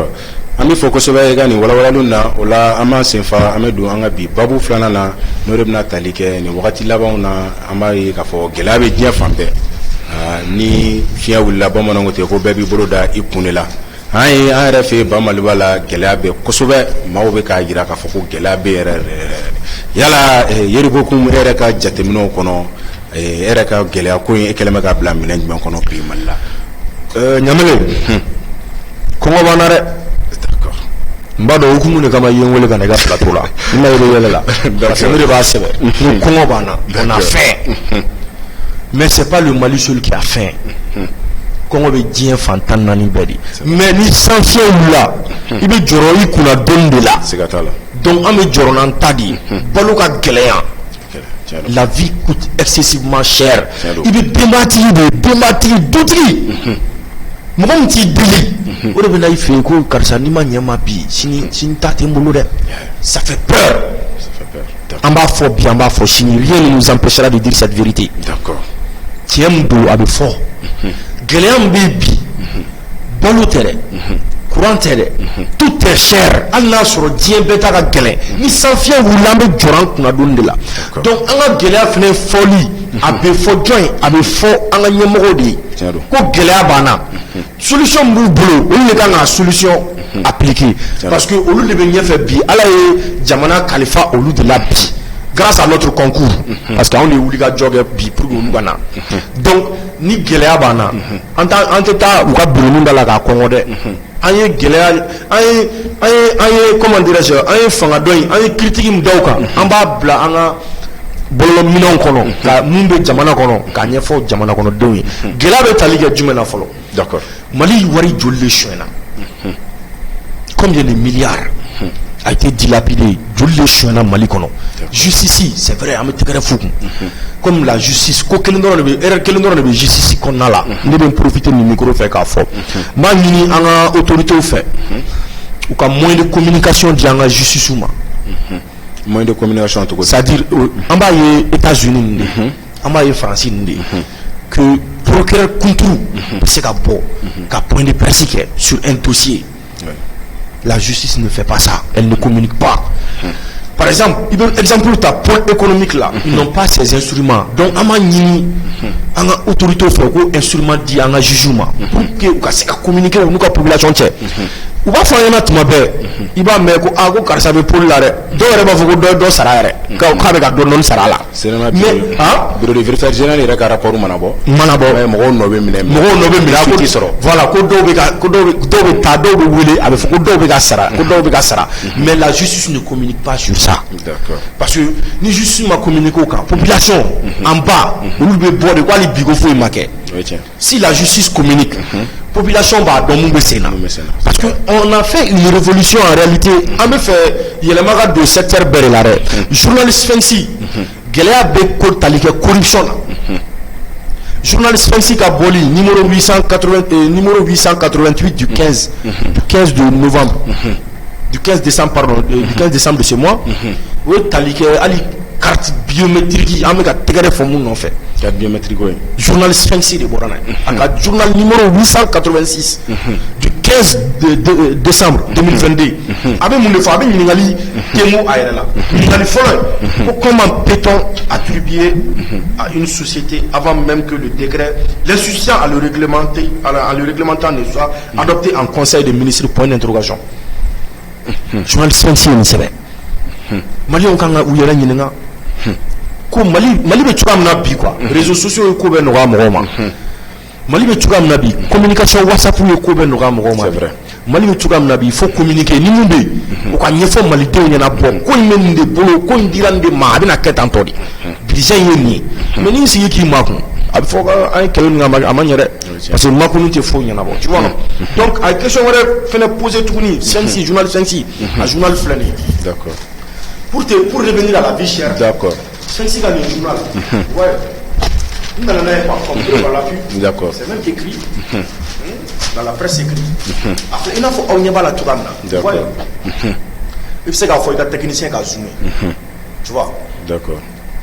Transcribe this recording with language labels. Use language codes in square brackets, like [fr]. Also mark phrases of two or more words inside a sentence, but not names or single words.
[bm] An bɛ fɔ kosɛbɛ i ka nin walawalaliw na o la an b'an senfa an bɛ don an ka bi babu filanan na n'o de bɛna tali kɛ nin wagati labanw na an b'a ye k'a fɔ gɛlɛya bɛ diɲɛ fan bɛɛ ni fiɲɛ wulila bamananw ko ten ko bɛɛ b'i bolo da i kun de la an yɛrɛ fɛ Ba Maliba la gɛlɛya bɛ kosɛbɛ maaw bɛ k'a jira k'a fɔ ko gɛlɛya bɛ yɛrɛ yala Yeribokum e yɛrɛ ka jateminɛw kɔnɔ e yɛrɛ ka gɛlɛya ko in e kɛlen bɛ k'a bila minɛn jumɛn kɔnɔ bi Mali la. Ɲamele kɔngɔ b'an na dɛ. N b'a dɔn hukumu de kama i ye n wele ka na i ka plateau la n na yɛlɛ la [fr] parce que [bm] ne de b'a sɛbɛn ni kɔngɔ b'an na [fr] on a faim mais c'est pas le Mali seul qui a faim [bm] kɔngɔ bɛ diɲɛ fan 14 bɛɛ de mais ni san fiɲɛ wulila i bɛ jɔrɔ i kunna dɔɔni de la donc an bɛ jɔrɔ n'an ta de ye balo ka gɛlɛya [fr] la vie coûte excessivement cher [bm] i bɛ denbatigi de ye denbatigi dutigi mɔgɔ min t'i deli o de bɛ na i fɛ yen ko karisa n'i ma ɲɛ ma bi sini ta tɛ n bolo dɛ [fr] ça fait peur [bm] an b'a fɔ bi an b'a fɔ sini [fr] rien ne nous empêchera de dire cette vérité [bm] tiɲɛ min don a bɛ fɔ gɛlɛya min bɛ bi balo tɛ dɛ courant tɛ dɛ [fr] tout est cher [bm] hali n'a sɔrɔ diɲɛ bɛɛ ta ka gɛlɛn ni san fiɲɛ wulila an bɛ jɔrɔ an kunna don de la donc an ka gɛlɛya fana fɔli a bɛ fɔ jɔn a bɛ fɔ an ka ɲɛmɔgɔw de ye ko gɛlɛya b'an na solution b'u bolo olu de kan ka [fr] solution appliquer parce que [bm] olu de bɛ ɲɛfɛ bi ala ye jamana kalifa olu de la bi [fr] grâce à notre concours parce que [bm] anw de ye wuli ka jɔ kɛ bi [fr] pour que [bm] olu ka na donc ni gɛlɛya b'an na an tɛ taa u ka bureau da la k'a kɔngɔ dɛ an ye gɛlɛya an ye [fr] comment dirais-je [bm] an ye fanga dɔ in an ye critique min da o kan an b'a bila an ka bɔlɔlɔminɛnw kɔnɔ ka mun bɛ jamana kɔnɔ k'a ɲɛfɔ jamana kɔnɔdenw ye gɛlɛya bɛ tali kɛ jumɛn na fɔlɔ [fr] d'accord [bm] Mali wari joli de sonyɛna [fr] combien de milliards a été dilapidé [bm] joli de sonyɛna Mali kɔnɔ justice [fr] c'est vrai [bm] an bɛ tɛgɛrɛ f'u kun [fr] comme la justice [bm] ko kelen dɔrɔn de bɛ erreur kelen dɔrɔn de bɛ justice kɔnɔna la ne bɛ n profiter nin micro fɛ k'a fɔ n b'a ɲini an ka autorités fɛ u ka [fr] moyen de communication [bm] di an ka justice ma [fr] moyen de communication to c'est-à-dire [bm] an b'a ye États-Unis nin de an b'a ye France nin de [fr] que [bm] procureur kunturu bɛ se ka bɔ ka [fr] point de presse kɛ sur un dossier la justice ne fait pas ça elle ne communique pas par exemple il veut exemple ta point économique là ils n'ont pas ces instruments donc [bm] an b'a ɲini an ka autorité fɛ ko instrument di an ka juge ma [fr] pour que [bm] u ka se ka communiquer u n'u ka population cɛ u b'a fɔ an ɲɛna tuma bɛɛ i b'a mɛn ko ko karisa bɛ poli la dɛ dɔw yɛrɛ b'a fɔ ko dɔ sara yɛrɛ k'a bɛ ka dɔɔni sara a la mais [fr] bureau de vérificateur général [bm] yɛrɛ ka rapport mana bɔ mɔgɔw nɔ bɛ minɛ a ko t'i sɔrɔ voilà ko dɔw bɛ taa dɔw bɛ wele a bɛ fɔ ko dɔw bɛ ka sara [fr] mais la justice ne communique pas sur ça [bm] parce que ni justice ma communiqué o kan [fr] population en bas [bm] olu bɛ bɔ de ko hali bi ko foyi ma kɛ [fr] si la justice communique [bm] population b'a dɔn mun bɛ sen na [fr] parce que on a fait une révolution en réalité [bm] an bɛ fɛ yɛlɛma ka don secteur bɛɛ de la dɛ journaliste fɛnsi gɛlɛya bɛ ko tali kɛ corruption na journaliste fɛnsi ka bɔli numéro 888 [fr] du 15 de novembre du 15 décembre pardon du 15 décembre de ce mois [bm] o ye tali kɛ hali [fr] carte biométrique [bm] an bɛ ka tɛgɛrɛ fɔ mun nɔfɛ [fr] carte biométrique oui [bm] journaliste fɛnsi de bɔra n'a ye a ka journal numéro 886 [fr] du 15 décembre [bm] 2022 a bɛ mun de fɔ a bɛ ɲininkali temu a yɛrɛ la ɲininkali fɔlɔ ye ko [fr] comment peut-on attribuer à une société avant même que le décret l'insuffisant à le réglementant ne soit adopté en conseil des ministres point d'interrogation [bm] journaliste fɛnsi ye nin sɛbɛn maliyɛnw kan ka u yɛrɛ ɲininka ko Mali bɛ cogoya min na bi quoi [fr] réseaux sociaux [bm] ye ko bɛɛ nɔgɔya mɔgɔw ma Mali bɛ cogoya min na bi communication WhatsApp ye ko bɛɛ nɔgɔya mɔgɔw ma Mali bɛ cogoya min na bi [fr] il faut communiquer [bm] ni mun bɛ yen o ka ɲɛfɔ malidenw ɲɛna bɔ ko in bɛ nin de bolo ko in dira nin de ma a bɛna kɛ tan tɔ de budget ye nin ye mais n'i sigi k'i makun a bɛ fɔ an ye kɛlɛ min kɛ a ma ɲɛ dɛ parce que makun tɛ foyi ɲɛnabɔ [fr] tu vois non [bm] donc a ye question wɛrɛ fɛnɛ poser tuguni fɛnsi journal fɛnsi a journal filɛ nin ye [fr] d'accord pour revenir à la vie chère d'accord c'est dans le journal ouais nous n'en avons pas compris par l'appui d'accord c'est même écrit dans la presse écrite après il faut on y va la tourne d'accord il faut que la technicien a zoomé tu vois